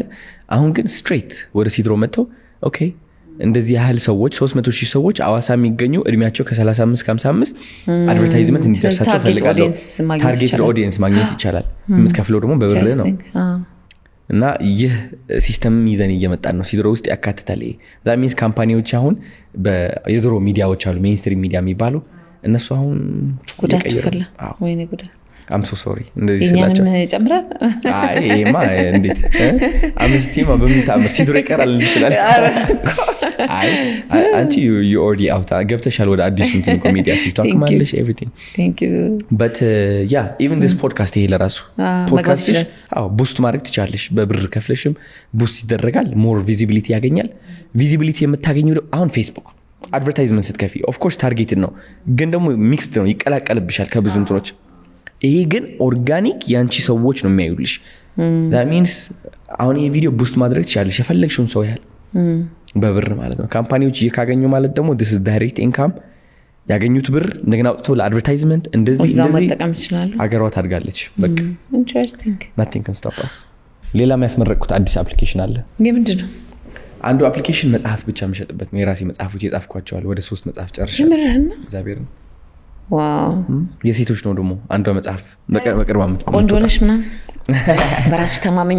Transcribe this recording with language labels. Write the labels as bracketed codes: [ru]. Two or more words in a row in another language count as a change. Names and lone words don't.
[am] አሁን ግን ስትሬት ወደ ሲድሮ መጥተው ኦኬ እንደዚህ ያህል ሰዎች 300,000 ሰዎች አዋሳ የሚገኙ እድሜያቸው ከ35 ከ55 አድቨርታይዝመንት እንዲደርሳቸው ፈልጋለሁ። [en] targeted audience [am] ማግኘት ይቻላል። የምትከፍለው ደግሞ በብር ነው። እና ይህ ሲስተም ይዘን እየመጣን ነው። ሲድሮ ውስጥ ያካትታል። [en] that means [am] ካምፓኒዎች አሁን የድሮ ሚዲያዎች አሉ [en] mainstream media [am] የሚባሉ እነሱ አሁን ጉዳት ፈላ ወይኔ ጉዳት [en] I'm so sorry [am] እንደዚህ ስላቸው ጨምራል አይማ እንዴት አምስቲማ በሚታምር ሲድሮ ይቀራል እንድትላል አይ አንቺ [en] you already out [am] ገብተሻል ወደ አዲሱ እንትን ኮሜዲ ቲክቶክ ማለሽ everything [en] thank you but yeah even this podcast [am] ይሄ ለራሱ ፖድካስት ቡስት ማድረግ ትችላለሽ በብር ከፍለሽም ቡስት ይደረጋል [en] more visibility [am] ያገኛል visibility የምታገኙ አሁን ፌስቡክ አድቨርታይዝመንት ስትከፊ [en] of course targeted [am] ነው ግን ደግሞ ሚክስድ ነው ይቀላቀልብሻል ከብዙ እንትኖች ይሄ ግን ኦርጋኒክ ያንቺ ሰዎች ነው የሚያዩልሽ [en] that means [am] አሁን ይሄ ቪዲዮ ቡስት ማድረግ ትችላለሽ የፈለግሽውን ሰው ያህል በብር ማለት ነው ካምፓኒዎች እየካገኙ ማለት ደግሞ [en] this is direct income [am] ያገኙት ብር እንደገና አውጥተው ለአድቨርታይዝመንት እንደዚህ መጠቀም ይችላል አገሯ ታድጋለች በቃ [en] interesting nothing can stop us [am] ሌላ የሚያስመረቅኩት አዲስ አፕሊኬሽን አለ ምንድነው አንዱ አፕሊኬሽን መጽሐፍ ብቻ የምሸጥበት ነው የራሴ መጽሐፎች የጻፍኳቸዋል ወደ 3 መጽሐፍ ጨርሻለሁ ጀምረህና እግዚአብሔር ዋው የሴቶች ነው ደግሞ አንዷ መጽሐፍ በቅርብ አመት ቆንጆ ነሽ ምናምን በራስሽ ተማመኝ